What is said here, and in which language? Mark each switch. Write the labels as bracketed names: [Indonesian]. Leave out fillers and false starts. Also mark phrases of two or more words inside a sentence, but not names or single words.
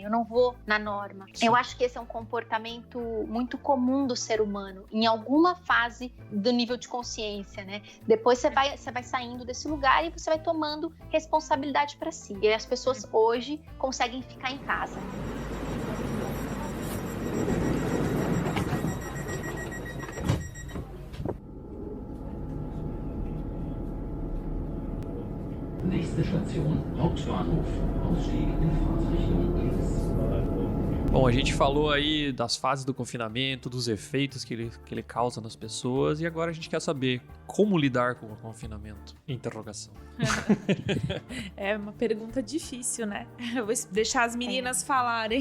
[Portuguese] Eu não vou na norma. Sim. Eu acho que esse é um comportamento muito comum do ser humano, em alguma fase do nível de consciência, né? Depois você vai saindo desse lugar e você vai tomando responsabilidade para si. E as pessoas hoje conseguem ficar em casa. [German] Nächste Station, Hauptbahnhof. Ausstieg in Fahrtrichtung links. [Portuguese] Bom, a gente falou aí das fases do confinamento, dos efeitos que ele causa nas pessoas, e agora a gente quer saber como lidar com o confinamento. Interrogação. É uma pergunta difícil, né? Eu vou deixar as meninas falarem.